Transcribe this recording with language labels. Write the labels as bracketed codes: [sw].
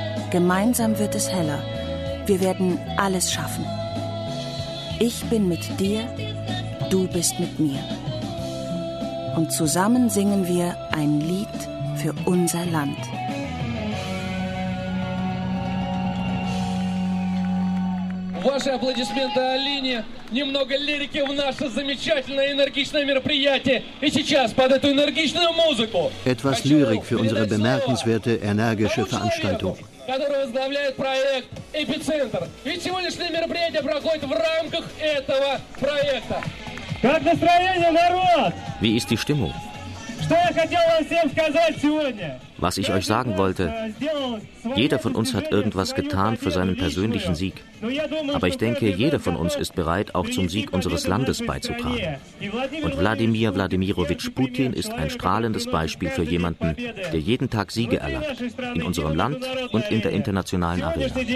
[de] Gemeinsam wird es heller. Wir werden alles schaffen. Ich bin mit dir, du bist mit mir. Und zusammen singen wir ein Lied für unser Land. [ru] Ваши аплодисменты Алине, немного лирики в наше замечательное энергичное мероприятие. И сейчас под эту энергичную музыку. [de] Etwas Lyrik für unsere bemerkenswerte energische Veranstaltung. [ru] Который возглавляет проект Эпицентр. И сегодняшнее мероприятие проходит в рамках этого проекта. Как настроение, народ? [de] Wie ist die Stimmung? [ru] Что я хотел вам всем сказать сегодня? [de] Was ich euch sagen wollte, jeder von uns hat irgendwas getan für seinen persönlichen Sieg. Aber ich denke, jeder von uns ist bereit, auch zum Sieg unseres Landes beizutragen. Und Wladimir Wladimirovich Putin ist ein strahlendes Beispiel für jemanden, der jeden Tag Siege erlangt, in unserem Land und in der internationalen Arena.